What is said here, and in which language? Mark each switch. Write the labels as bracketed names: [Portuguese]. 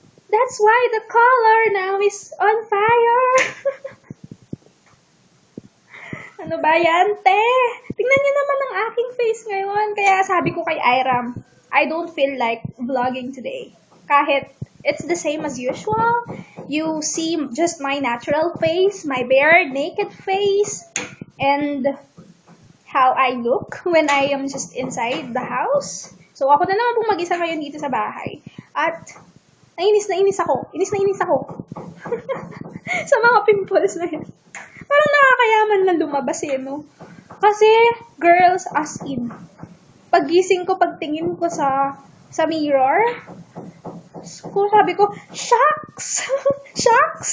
[English] That's why the color now is on fire. [Filipino] Ano ba yan, te? Tingnan niyo naman ang aking face ngayon. Kaya sabi ko kay Iram, [English] I don't feel like vlogging today. Kahit it's the same as usual. You see just my natural face, my bare, naked face, and how I look when I am just inside the house. [Filipino] So, ako na naman pong mag-isa ngayon dito sa bahay. At, nainis ako. Inis na inis ako. Sa mga pimples na yan. Parang nakakayaman na lumabas eh, no? Kasi, girls, as in, paggising ko, pagtingin ko sa mirror, sabi ko, shucks! Shucks!